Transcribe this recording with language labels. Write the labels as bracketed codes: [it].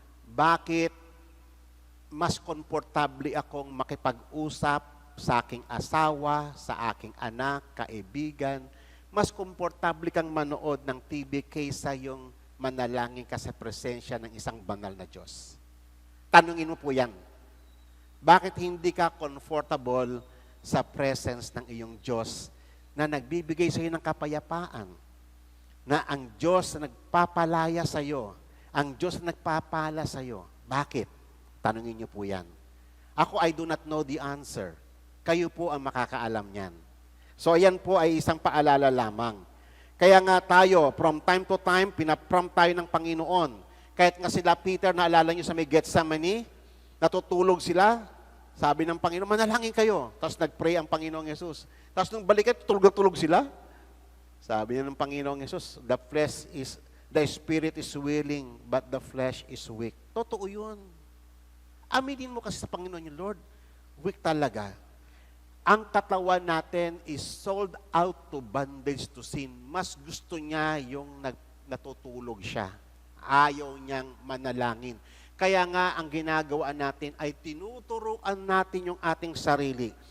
[tl] Bakit mas komportable akong makipag-usap sa aking asawa, sa aking anak, kaibigan, mas komportable kang manood ng TV kaysa yung manalangin ka sa presensya ng isang banal na Diyos. Tanungin mo po yan. Bakit hindi ka comfortable sa presence ng iyong Diyos na nagbibigay sa iyo ng kapayapaan? Na ang Diyos na nagpapalaya sa iyo, ang Diyos na nagpapala sa iyo. Bakit? Tanungin niyo po yan. Ako, [en] I do not know the answer. [tl] Kayo po ang makakaalam niyan. So, ayan po ay isang paalala lamang. Kaya nga tayo, from time to time, pinaprompt tayo ng Panginoon. Kahit nga sila, Peter, naalala niyo sa may Gethsemane, natutulog sila, sabi ng Panginoon, manalangin kayo. Tapos nag-pray ang Panginoong Yesus. Tapos nung balikan, tulog sila. Sabi niya ng Panginoong Yesus, [en] the spirit is willing, but the flesh is weak. [tl] Totoo yun. Aminin mo kasi sa Panginoon yung Lord, weak talaga. Ang katawan natin [en] is sold out to bondage to sin. [tl] Mas gusto niya yung natutulog siya. Ayaw niyang manalangin. Kaya nga, ang ginagawa natin ay tinuturuan natin yung ating sarili.